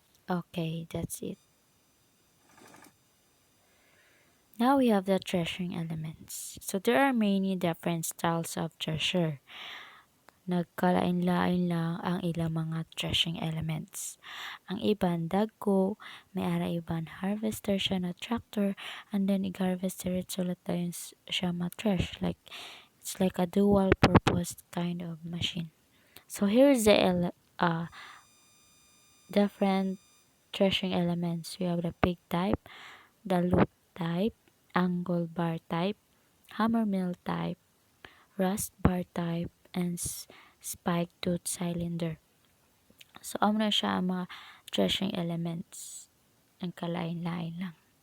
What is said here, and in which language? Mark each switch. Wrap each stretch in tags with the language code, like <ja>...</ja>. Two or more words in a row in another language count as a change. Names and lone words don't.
<en>Okay, that's it. Now we have the threshing elements. So there are many different styles of thresher.</en> <hil>Nagkalain-lain lang ang ilang mga</hil> <en>threshing elements.</en> <hil>Ang iban dagko, may ara iban harvester siya na tractor, and then ig-harvest diretso lang tayo siya ma-thresh.</hil> <en>Like, it's like a dual purpose kind of machine. So here's the different threshing elements. We have the pig type, the loop type, angle bar type, hammer mill type, rust bar type, and spike tooth cylinder. So,</en> <hil>amo na siya ang mga</hil> <en>threshing elements.</en> <hil>Ang kalain-lain lang.</hil>